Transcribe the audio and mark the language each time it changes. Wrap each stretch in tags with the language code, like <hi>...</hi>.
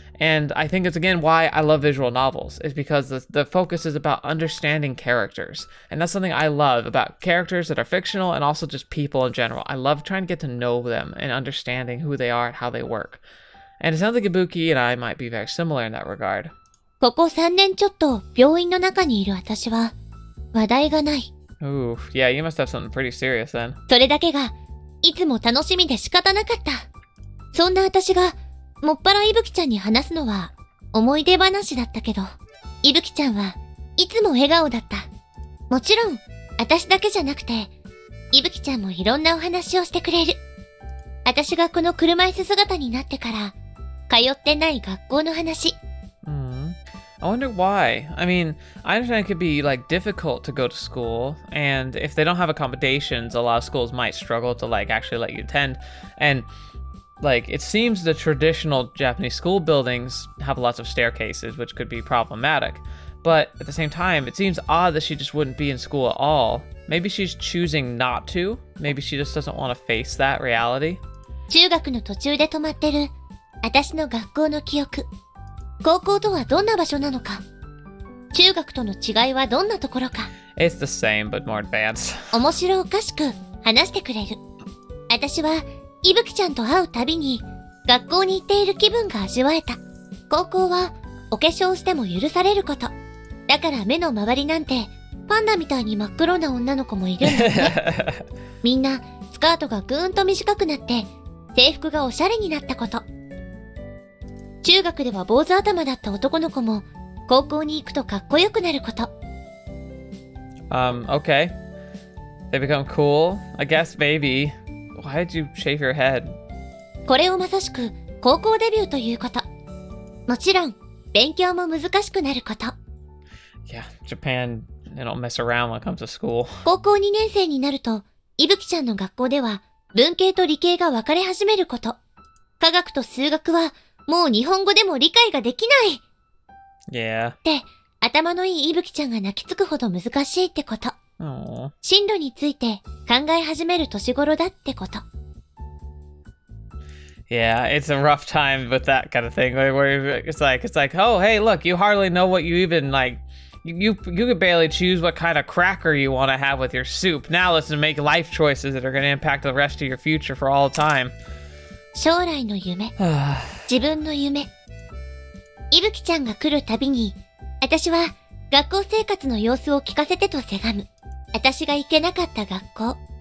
<en>And I think it's again why I love visual novels, is because the focus is about understanding characters. And that's something I love about characters that are fictional and also just people in general. I love trying to get to know them and understanding who they are and how they work. And it sounds like Ibuki and I might be very similar in that regard.</en> <ja>ここ3年ちょっと病院の中にいる私は話題がない。</ja> <en>Ooh, yeah, you must have something pretty serious then.</en> <ja>それだけがいつも楽しみで仕方なかった。そんな私がもっぱらいぶきちゃんに話すのは思い出話だったけど、いぶきちゃんはいつも笑顔だった。もちろん私だけじゃなくて、いぶきちゃんもいろんなお話をしてくれる。私がこの車椅子姿になってから通ってない学校の話。</ja> <en>I wonder why. I mean, I understand it could be like difficult to go to school, and if they don't have accommodations, a lot of schools might struggle to like actually let you attend. And like, it seems the traditional Japanese school buildings have lots of staircases, which could be problematic. But at the same time, it seems odd that she just wouldn't be in school at all. Maybe she's choosing not to. Maybe she just doesn't want to face that reality.</en> <ja>中学の途中で止まってる私の学校の記憶。高校とはどんな場所なのか。中学との違いはどんなところか。</ja> <en>It's the same, but more advanced.</en> <ja>面白おかしく話してくれる。私は、いぶきちゃんと会うたびに、学校に行っている気分が味わえた。高校は、お化粧しても許されること。だから目の周りなんて、パンダみたいに真っ黒な女の子もいるんだね。みんな、スカートがぐーんと短くなって、制服がおしゃれになったこと。中学では坊主頭だった男の子も、高校に行くとかっこよくなること。</ja> <en>Okay. They become cool? I guess maybe. Why did you shave your head?</en> <ja>これをまさしく高校デビューということ。もちろん、勉強も難しくなること。</ja> <en>Yeah, Japan, they don't mess around when it comes to school.</en> <ja>高校2年生になると、いぶきちゃんの学校では文系と理系が分かれ始めること。科学と数学はもう日本語でも理解ができない。</ja> <en>Yeah.</en> <ja>って頭のいいいぶきちゃんが泣きつくほど難しいってこと。</ja> <en>Aww.</en> <ja>進路について考え始める年頃だってこと。</ja> <en>Yeah, it's a rough time with that kind of thing. Where it's like, oh, hey, look, you hardly know what you even like. You could barely choose what kind of cracker you want to have with your soup. Now let's make life choices that are going to impact the rest of your future for all time.</en> <ja>将来の夢。自分の夢。いぶきちゃんが来るたびに、私は学校生活の様子を聞かせてとせがむ。私が行けなかった学校。</ja>